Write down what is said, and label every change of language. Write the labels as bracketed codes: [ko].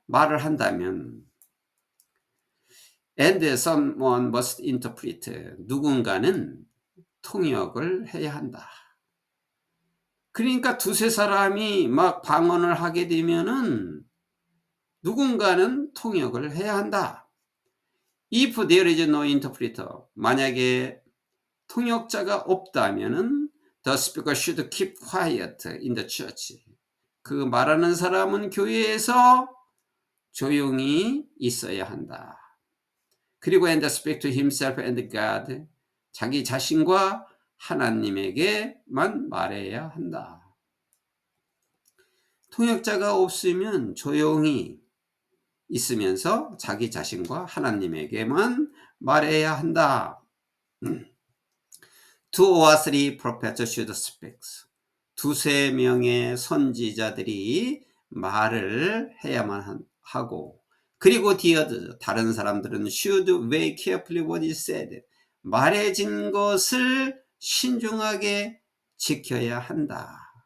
[ko] 말을 한다면 [en] and someone must interpret. [ko] 누군가는 통역을 해야 한다. 그러니까 두세 사람이 막 방언을 하게 되면은 누군가는 통역을 해야 한다. [en] If there is no interpreter, [ko] 만약에 통역자가 없다면은 [en] the speaker should keep quiet in the church. [ko] 그 말하는 사람은 교회에서 조용히 있어야 한다. 그리고 [en] and speak to himself and God. [ko] 자기 자신과 하나님에게만 말해야 한다. 통역자가 없으면 조용히 있으면서 자기 자신과 하나님에게만 말해야 한다. [en] Two or three prophets should speak. [ko] 두세 명의 선지자들이 말을 해야만 하고, 그리고 [en] the others, [ko] 다른 사람들은 [en] should weigh carefully what is said. [ko] 말해진 것을 신중하게 지켜야 한다.